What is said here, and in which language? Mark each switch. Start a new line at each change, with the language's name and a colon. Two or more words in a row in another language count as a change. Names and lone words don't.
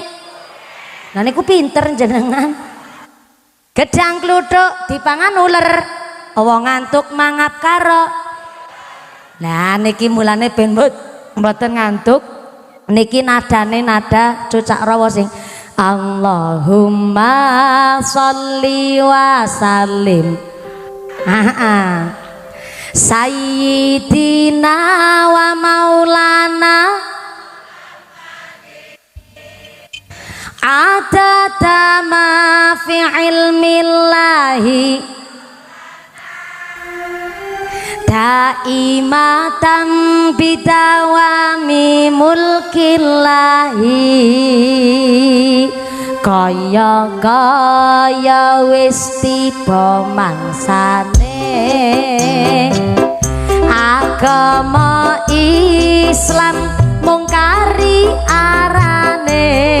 Javanese: Lah niku pinter jenengan. Gedang kluthuk dipangan uler, wong ngantuk mangap karo. Lah niki mulane ben mboten ngantuk. Niki nadane nada Cucak Rawa sing
Arabic: اللهم صل وسلم سيدنا ومولانا عدد ما في علم الله دائما بدوام ملك الله
Javanese: kaya wis tiba mangsane agama Islam mungkari arane